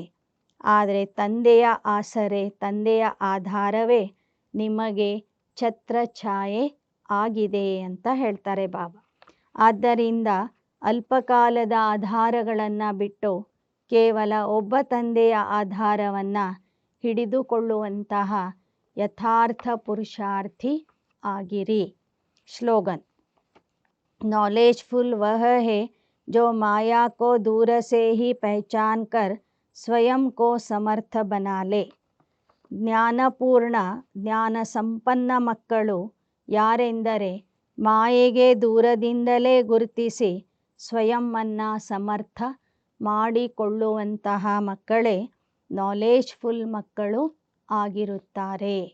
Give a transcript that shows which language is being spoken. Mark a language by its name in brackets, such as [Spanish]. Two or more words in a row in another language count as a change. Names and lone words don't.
[Kannada] ಆದರೆ ತಂದೆಯ ಆಸರೆ, ತಂದೆಯ ಆಧಾರವೇ ನಿಮಗೆ ಛತ್ರಛಾಯೆ ಆಗಿದೆ ಅಂತ ಹೇಳ್ತಾರೆ ಬಾಬಾ. ಆದ್ದರಿಂದ ಅಲ್ಪಕಾಲದ ಆಧಾರಗಳನ್ನು ಬಿಟ್ಟು ಕೇವಲ ಒಬ್ಬ ತಂದೆಯ ಆಧಾರವನ್ನು ಹಿಡಿದುಕೊಳ್ಳುವಂತಹ ಯಥಾರ್ಥ ಪುರುಷಾರ್ಥಿ ಆಗಿರಿ. ಸ್ಲೋಗನ್. [Hindi] नॉलेजफुल वह है जो माया को दूर से ही पहचान कर स्वयं को समर्थ बना ले. [Kannada] ಜ್ಞಾನಪೂರ್ಣ ಜ್ಞಾನ ಸಂಪನ್ನ ಮಕ್ಕಳು ಯಾರೆಂದರೆ ಮಾಯೆಗೆ ದೂರದಿಂದಲೇ ಗುರುತಿಸಿ ಸ್ವಯಂವನ್ನು ಸಮರ್ಥ ಮಾಡಿಕೊಳ್ಳುವಂತಹ ಮಕ್ಕಳೇ ನಾಲೆಜ್ಫುಲ್ ಮಕ್ಕಳು ಆಗಿರುತ್ತಾರೆ.